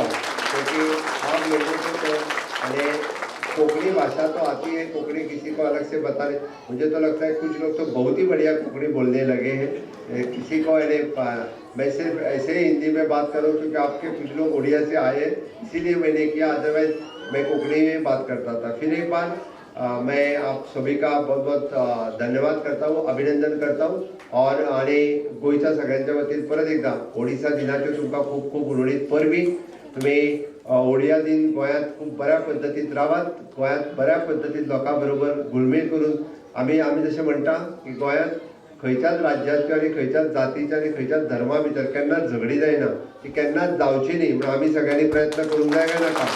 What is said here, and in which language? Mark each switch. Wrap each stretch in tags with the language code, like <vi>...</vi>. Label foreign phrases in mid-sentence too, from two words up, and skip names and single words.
<hi>क्योंकि आप लोगों को तो यानी कोंकणी भाषा तो आती है, कोंकणी किसी को अलग से बता रहे, मुझे तो लगता है कुछ लोग तो बहुत ही बढ़िया कोंकणी बोलने लगे हैं। किसी को मैं सिर्फ ऐसे ही हिंदी में बात करूं क्योंकि आपके कुछ लोग उड़िया से आए हैं इसीलिए मैंने किया, अदरवाइज मैं कोंकणी में बात करता था। फिर एक बार मैं आप सभी का बहुत बहुत धन्यवाद करता हूँ, अभिनंदन करता हूँ, और</hi> <kok>आणि गोयच्या सगळ्यांच्या वतीन परत एकदा ओडिशा दिनाच्यो तुमकां खूप खूप उर्वरित परबी। तुम्ही ओडिया दिन गोंयांत खूप बऱ्या पद्दतीन रावात, गोंयांत बऱ्या पद्दतीन लोकां बरोबर घुलमील करून आमी जशें म्हणटा की गोंयांत खंयच्याच राज्याच्यो आनी खंयच्याच जातीच्या आनी खंयच्याच धर्मा भितर केन्नाच झगडी जायना, ती केन्नाच जावची न्ही म्हणून आमी सगळ्यांनी प्रयत्न करूंक जाय काय नाका।</kok>